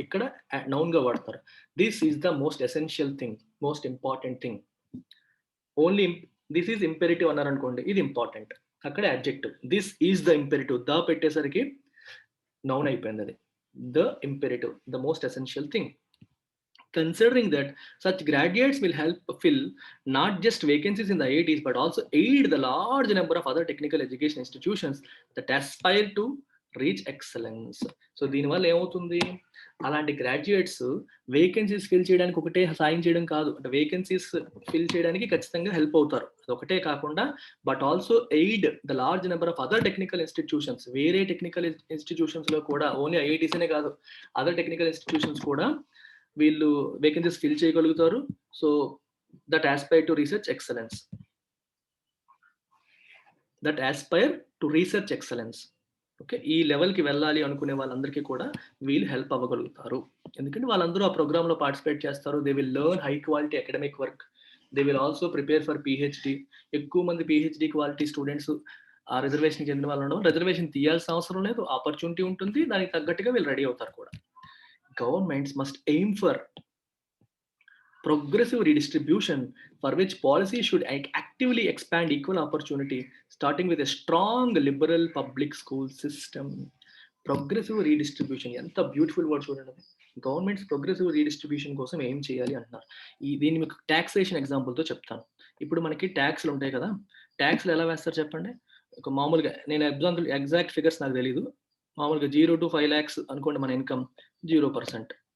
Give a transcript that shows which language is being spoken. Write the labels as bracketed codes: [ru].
[te] ఇక్కడ నౌన్ గా వాడతారు. [en] This is the most essential thing, most important thing. Only this is imperative [te] అన్నారు అనుకోండి, ఇది ఇంపార్టెంట్. అక్కడ adjective. [en] This is the imperative. The [te] పెట్టేసరికి నౌన్ అయిపోయింది. [en] అది the imperative, the most essential thing. Considering that such graduates will help fill not just vacancies in the IITs but also aid the large number of other technical education institutions that aspire to reach excellence. [te] So దీనివల్ల ఏమవుతుంది? అలాంటి graduates vacancies fill చేయడానికి ఒకటే సాయం చేయడం కాదు, అంటే vacancies fill చేయడానికి ఖచ్చితంగా హెల్ప్ అవుతారు. అది ఒకటే కాకుండా [en] But also aid the large number of other technical institutions. [te] వేరే టెక్నికల్ ఇన్స్టిట్యూషన్స్ లో కూడా, ఓన్లీ ఐఐటీసీనే కాదు, అదర్ టెక్నికల్ ఇన్స్టిట్యూషన్స్ కూడా వీళ్ళు వేకెన్సీస్ ఫిల్ చేయగలుగుతారు. [en] So that aspire to research excellence. That aspire to research excellence. [te] Okay, ఈ లెవెల్కి వెళ్ళాలి అనుకునే వాళ్ళందరికీ కూడా వీళ్ళు హెల్ప్ అవ్వగలుగుతారు. ఎందుకంటే వాళ్ళందరూ ఆ ప్రోగ్రామ్లో పార్టిసిపేట్ చేస్తారు. [en] They will learn high quality academic work. They will also prepare for PhD. [te] ఎక్కువ మంది పిహెచ్డి క్వాలిటీ స్టూడెంట్స్ ఆ రిజర్వేషన్ చెందిన వాళ్ళు ఉండడం, రిజర్వేషన్ తీయాల్సిన అవసరం లేదు, ఆపర్చునిటీ ఉంటుంది, దానికి తగ్గట్టుగా వీళ్ళు రెడీ అవుతారు కూడా. [en] Governments must aim for progressive redistribution, for which policy should actively expand equal opportunity, starting with a strong liberal public school system. Progressive redistribution, [te] ఎంత బ్యూటిఫుల్ వర్డ్ చూడండి. గవర్నమెంట్స్ ప్రోగ్రెసివ్ రీడిస్ట్రిబ్యూషన్ కోసం ఏం చేయాలి అంటున్నారు. దీన్ని మీకు టాక్సేషన్ ఎగ్జాంపుల్తో చెప్తాను. ఇప్పుడు మనకి ట్యాక్స్లు ఉంటాయి కదా, ట్యాక్స్లు ఎలా వేస్తారు చెప్పండి. ఒక మామూలుగా నేను ఎగ్జాక్ట్ ఫిగర్స్ నాకు తెలీదు, మామూలుగా 0 to 5 lakhs అనుకోండి మన ఇన్కమ్, 0%.